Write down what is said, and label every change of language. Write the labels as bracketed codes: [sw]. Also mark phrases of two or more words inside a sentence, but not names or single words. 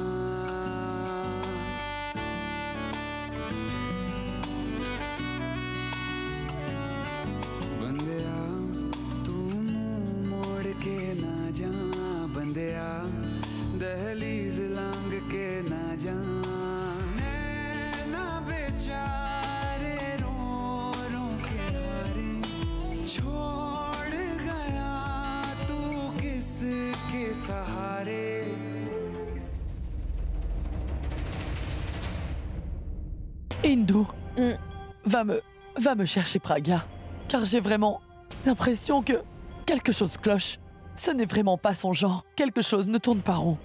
[hi] बंदिया तू मुंह मोड़ के ना जा बंदिया दहलीज लांग के ना जा नैना बेचारे रो रो के हारे छोड़ गया किसके सहारे [fr] Hindu, va me chercher Pragya, car j'ai vraiment l'impression que quelque chose cloche. Ce n'est vraiment pas son genre. Quelque chose ne tourne pas rond.